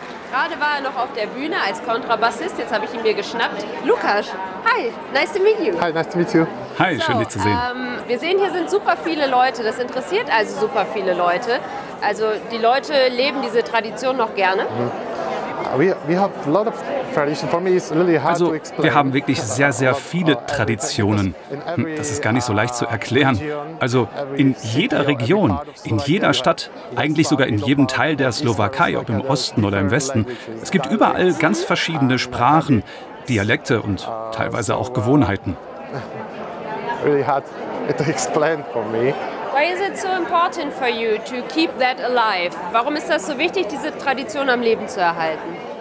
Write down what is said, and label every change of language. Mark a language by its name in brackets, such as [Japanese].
[German] Gerade war er noch auf der Bühne als Kontrabassist. Jetzt habe ich ihn mir geschnappt. [English] Lukas, hi, nice to meet you. Hi, nice to meet you. [German] Hi, schön dich zu sehen. Wir sehen, hier sind super viele Leute. Das interessiert also super viele Leute. Also die Leute leben diese Tradition noch gerne. Also wir haben wirklich sehr, sehr viele Traditionen. Das ist gar nicht so leicht zu erklären. Also in jeder Region, in jeder Stadt, eigentlich sogar in jedem Teil der Slowakei, ob im Osten oder im Westen. Es gibt überall ganz verschiedene Sprachen, Dialekte und teilweise auch Gewohnheiten. [English] Why is it so important for you to keep that alive? [German] Warum ist das so wichtig, diese Tradition am Leben zu erhalten?